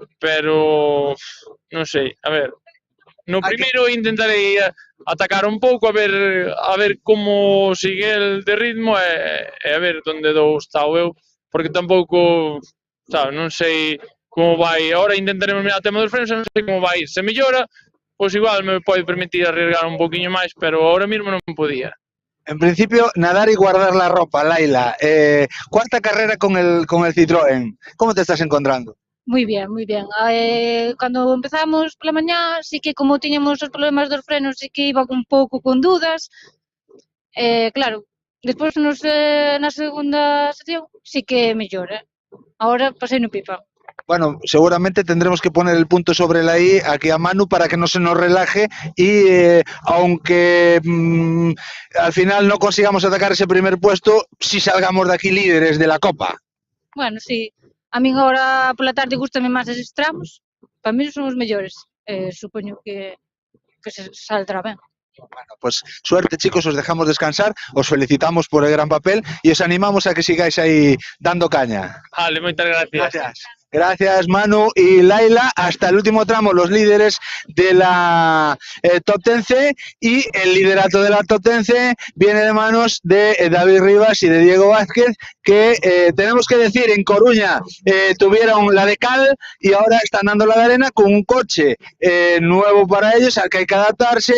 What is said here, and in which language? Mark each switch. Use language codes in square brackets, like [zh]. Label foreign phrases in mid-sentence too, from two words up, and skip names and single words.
[gl] pero non sei, a ver, no primeiro intentarei atacar un pouco a ver como sigue el de ritmo e a ver onde dou estado eu, porque tampouco, sabes, non sei como vai. Ahora intentaremos mirar o tema dos frenos, non sei como vai ir. Se mellora, pois igual me pode permitir arriesgar un poquinho máis, pero [es] ahora mismo [gl] non podía. [es] En principio, nadar y guardar la ropa, Laila. Cuarta carrera con el Citroën. ¿Cómo te estás encontrando? Muy bien, muy bien. [gl] Cando empezamos pola mañá, sí que como tiñamos os problemas dos frenos, sí que iba un pouco con dudas. Claro, despois na segunda sección sí que mellora. Ahora pasei no pipa. [es] Bueno, seguramente tendremos que poner el punto sobre la I aquí a Manu para que no se nos relaje y aunque al final no consigamos atacar ese primer puesto, sí salgamos de aquí líderes de la Copa. Bueno, sí. [gl] A min agora pola tarde gústame máis eses tramos. Para mí son os mellores. Supoño que se saldrá ben. [es] Bueno, pues suerte, chicos, os dejamos descansar, os felicitamos por el gran papel y os animamos a que sigáis ahí dando caña. [gl] Vale, moitas gracias. [es] Gracias. Gracias, Manu y Laila. Hasta el último tramo, los líderes de la Top 10C, y el liderato de la Top 10C viene de manos de David Rivas y de Diego Vázquez, que tenemos que decir, en Coruña tuvieron la de cal y ahora están dando la de arena con un coche nuevo para ellos, al que hay que adaptarse.